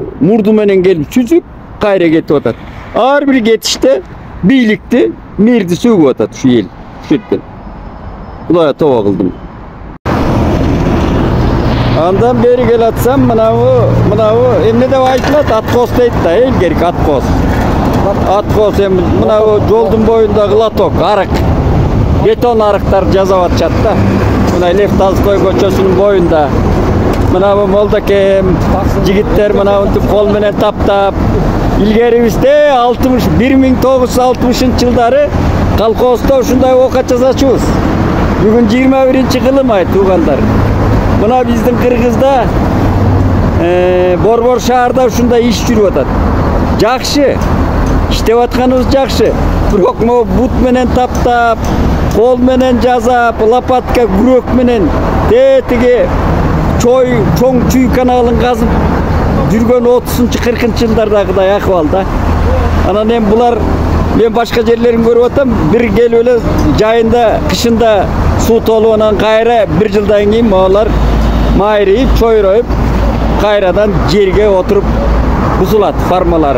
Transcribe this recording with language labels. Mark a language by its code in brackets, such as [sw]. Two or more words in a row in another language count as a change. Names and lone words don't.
[ky] Мурду менен келип сүзүп, кайра кетип атат. Ар бир кетиште бийликти, мэрди сөгүп атат ушу эл. Ушерден. Кудайга тоба кылдым. Андан бери келатсам мынабу эмне деп айтылат? Аткос дейт да, илгерки аткос. Аткос эми мынабу жолдун боюндагы лоток, арык. Beton arıklar жасап атышат да. Мына Лев Толстой көчөсүнүн боюнда. Мына бу Молдакем жигиттер мына ынтип кол менен таптап. Илгерибизде 1960-жылдары колхоздо ушундай окат жасачубуз. Бүгүн 21-кылым ай туугандар. Мына биздин Кыргызда Борбор шаарда ушундай иш жүрүп атат. Жакшы. İşte atkаныбыз жакшы. Бирок могу бут менен таптап, кол менен жасап, лопатка, күрөк менен тетиги чоң чүй каналын казып жүргөн 30-40-жылдардагыдай акыбалда. Анан эми булар мен башка жерлерин көрүп атам, бир келип эле жайында, кышында суу толуп анан кайра бир жылдан кийин алар майрайып, чойроюп, кайрадан жерге отуруп бузулат формалары.